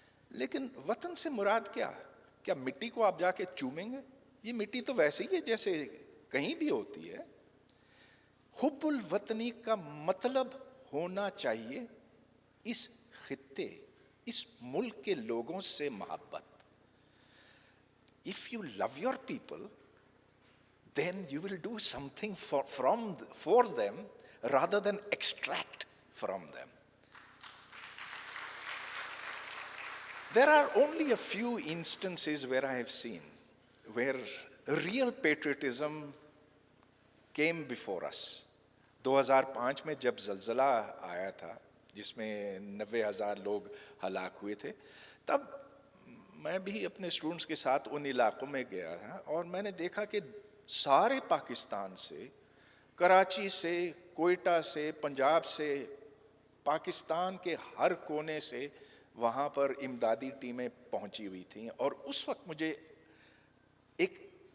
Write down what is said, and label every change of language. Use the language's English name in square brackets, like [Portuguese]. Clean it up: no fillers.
[Urdu] لیکن وطن سے مراد کیا مٹی کو آپ جا کے چومیں گے؟ یہ مٹی تو ویسے ہی ہے جیسے کہیں بھی ہوتی ہے. حب الوطنی کا مطلب ہونا چاہیے اس خطے, اس ملک کے لوگوں سے محبت. [English] If you love your people, then you will do something for them rather than extract from them. There are only a few instances where I have seen where real patriotism came before us. [Urdu] 2005 میں جب زلزلہ آیا تھا جس میں 90,000 لوگ ہلاک ہوئے تھے, تب میں بھی اپنے اسٹوڈنٹس کے ساتھ ان علاقوں میں گیا تھا اور میں نے دیکھا کہ سارے پاکستان سے, کراچی سے, کوئٹہ سے, پنجاب سے, پاکستان کے ہر کونے سے وہاں پر امدادی ٹیمیں پہنچی ہوئی تھیں. اور اس وقت مجھے ایک